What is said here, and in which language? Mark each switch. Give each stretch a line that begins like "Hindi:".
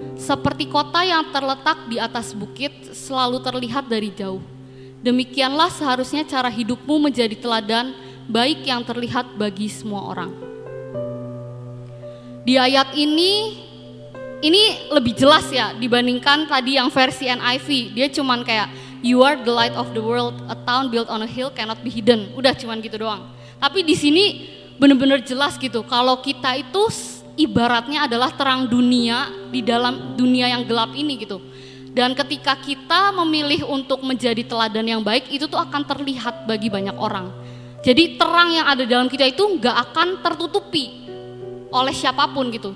Indonesian: Seperti kota yang terletak di atas bukit, selalu terlihat dari jauh. Demikianlah seharusnya cara hidupmu menjadi teladan baik yang terlihat bagi semua orang. Di ayat ini lebih jelas ya dibandingkan tadi yang versi NIV. Dia cuman kayak,
English: you are the light of the world, a town built on a hill cannot be hidden.
Indonesian: Udah cuman gitu doang. Tapi di sini benar-benar jelas gitu, kalau kita itu ibaratnya adalah terang dunia di dalam dunia yang gelap ini gitu. Dan ketika kita memilih untuk menjadi teladan yang baik, itu tuh akan terlihat bagi banyak orang. Jadi terang yang ada dalam kita itu nggak akan tertutupi oleh siapapun gitu.